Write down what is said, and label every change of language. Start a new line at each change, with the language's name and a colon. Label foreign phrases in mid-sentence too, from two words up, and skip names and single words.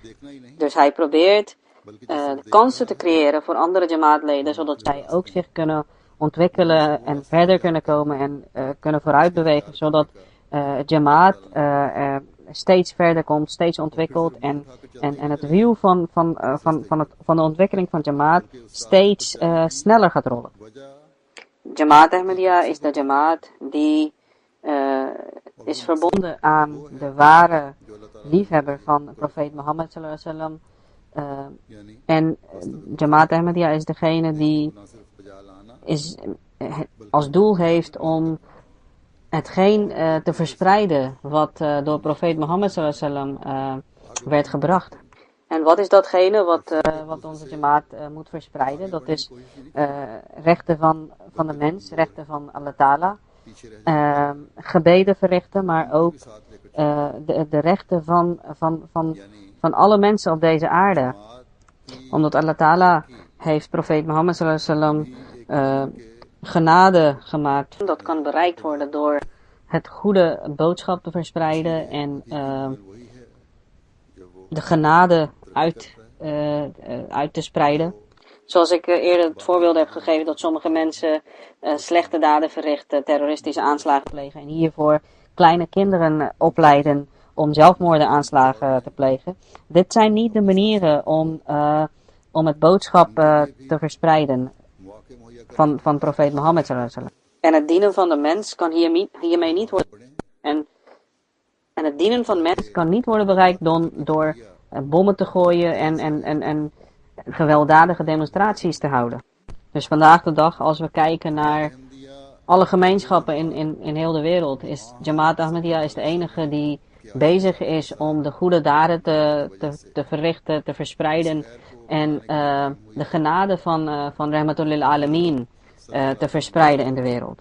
Dutch: Dus hij probeert kansen te creëren voor andere jamaatleden, zodat zij ook zich kunnen ontwikkelen en verder kunnen komen en kunnen vooruitbewegen, zodat het jamaat steeds verder komt, steeds ontwikkelt en het wiel van de ontwikkeling van jamaat steeds sneller gaat rollen. Jamaat Ahmadiyya is de jamaat die is verbonden aan de ware liefhebber van profeet Mohammed
Arabic: صلى الله عليه وسلم.
Dutch: En Jamaat Ahmadiyya is degene die als doel heeft om hetgeen te verspreiden wat door profeet Mohammed
Arabic: صلى الله عليه وسلم
Dutch: werd gebracht. En wat is datgene wat onze Jamaat moet verspreiden? Dat is rechten van de mens, rechten van Allah Ta'ala, gebeden verrichten, maar ook de rechten van alle mensen op deze aarde. Omdat Allah Ta'ala heeft profeet Mohammed
Arabic: صلى الله عليه وسلم
Dutch: genade gemaakt. Dat kan bereikt worden door het goede boodschap te verspreiden en de genade uit te spreiden. Zoals ik eerder het voorbeeld heb gegeven dat sommige mensen slechte daden verrichten, terroristische aanslagen plegen en hiervoor kleine kinderen opleiden om zelfmoordenaanslagen te plegen. Dit zijn niet de manieren om het boodschap te verspreiden van profeet Mohammed
Arabic: صلى الله عليه وسلم.
Dutch: En het dienen van de mens kan hiermee niet worden. En het dienen van mens kan niet worden bereikt door bommen te gooien gewelddadige demonstraties te houden. Dus vandaag de dag, als we kijken naar alle gemeenschappen in heel de wereld, is Jamaat Ahmadiyya is de enige die bezig is om de goede daden te verrichten, te verspreiden en de genade van
Arabic: رحمة للعالمين
Dutch: te verspreiden in de wereld.